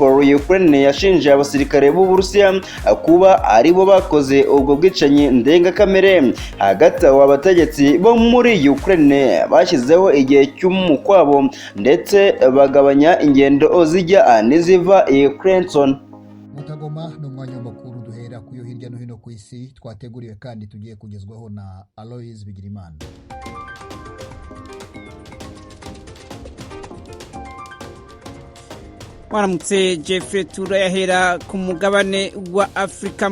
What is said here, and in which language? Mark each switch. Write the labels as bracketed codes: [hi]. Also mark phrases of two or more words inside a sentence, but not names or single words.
[rw] Ukraine yashinje abasirikare b'Uburusiya kuba aribo bakoze ubwo bwicanyi ndengakamere. Hagati aho abategetsi bo muri Ukraine bashyizeho igihe cy'umukwabo ndetse bagabanya ingendo zijya n'iziva i Clinton. Mutagoma n'umwanya w'amakuru duhera kuyo hirya no hino ku isi twateguriwe kandi tugiye kugezwaho na Aloys Bigirimana. Waramutse Jeffrey, turayahera ku mugabane wa Afrika.